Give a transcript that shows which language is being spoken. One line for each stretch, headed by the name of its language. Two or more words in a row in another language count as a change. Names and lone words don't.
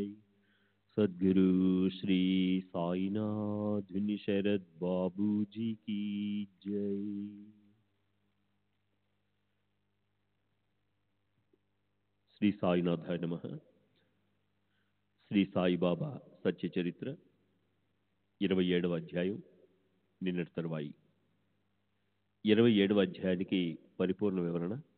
Hindi: सद्गुरु श्री साईनाथ शरद बाबू जी की जय।
Sanskrit: श्री साईनाथाय नमः.
Telugu: శ్రీ సాయిబాబా సత్య చరిత్ర 27వ అధ్యాయం నిన్నటి తరువాయి. 27వ అధ్యాయానికి పరిపూర్ణ వివరణ.